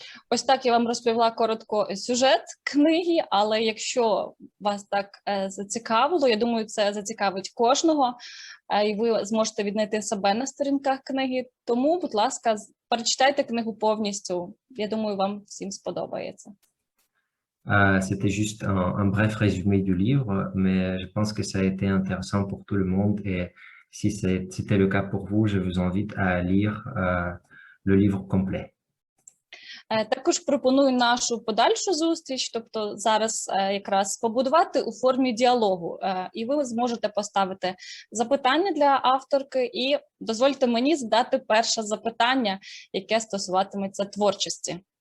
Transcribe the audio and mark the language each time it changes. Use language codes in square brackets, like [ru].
[uk] Ось так я вам розповіла коротко сюжет книги, але якщо вас так зацікавило, я думаю, це зацікавить кожного, і ви зможете віднайти себе на сторінках книги. Тому, будь ласка, перечитайте книгу повністю. Я думаю, вам всім сподобається. [fr] C'était juste un bref résumé du livre, mais je pense que ça a été intéressant pour tout le monde et si c'était le cas pour vous, je vous invite à lire le livre complet. [uk] Також пропоную нашу подальшу зустріч, тобто зараз якраз побудувати у формі діалогу. І ви зможете поставити запитання для авторки і дозвольте мені задати перше запитання, яке стосуватиметься творчості.